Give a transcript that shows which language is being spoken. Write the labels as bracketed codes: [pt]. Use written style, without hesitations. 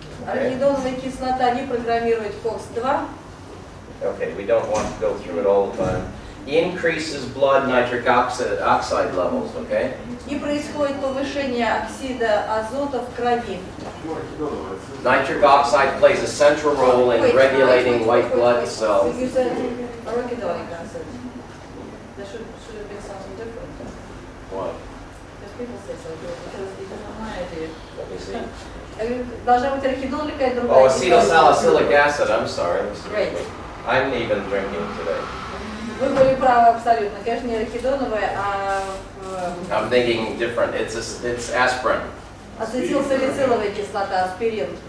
[ru] Арахидоновая кислота не программирует COX-2. [en] Okay, we don't want to go through it all the time. Increases blood nitric oxide levels, okay? [ru] И происходит повышение оксида азота в крови. [en] Nitric oxide plays a central role in regulating white blood cells. You said arachidonic acid. There should have been something different. What? Because people say so, because it is not my idea. Let me see. [ru] Должна быть арахидон или какая-то [en] Oh, [ru] другая [en] acetylsalicylic acid, I'm sorry. Great. I'm even drinking today. [ru] Вы были правы абсолютно. Конечно, не арахидоновая, а [en] I'm thinking different. It's aspirin, [ru] ацетилсалициловая кислота, аспирин.